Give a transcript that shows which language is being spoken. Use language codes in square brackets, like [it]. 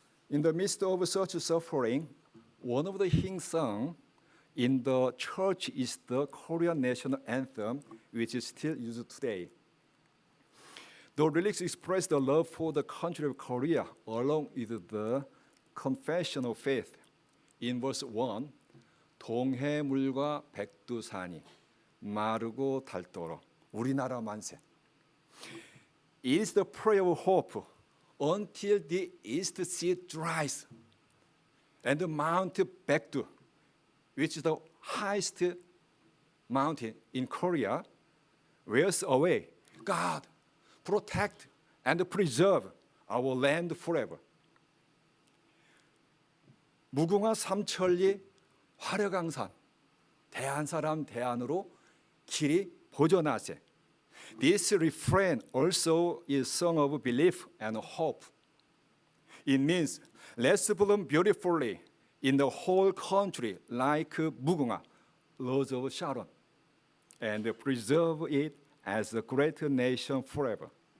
[en] In the midst of such suffering, one of the hymns sung in the church is the Korean national anthem, which is still used today. The lyrics express the love for the country of Korea along with the confession of faith. In verse 1, [ko] 동해물과 백두산이 마르고 닳도록 우리나라 만세. [en] It is the prayer of hope until the East Sea dries and the Mount Baekdu, which is the highest mountain in Korea, wears away. God, protect and preserve our land forever. [ko] 무궁화 삼천리 화려강산 대한사람 대안으로 길이 보존하세. [en] This refrain also is song of belief and hope. It means let's bloom beautifully in the whole country like 무궁화, rose of Sharon, and preserve it as a great nation forever.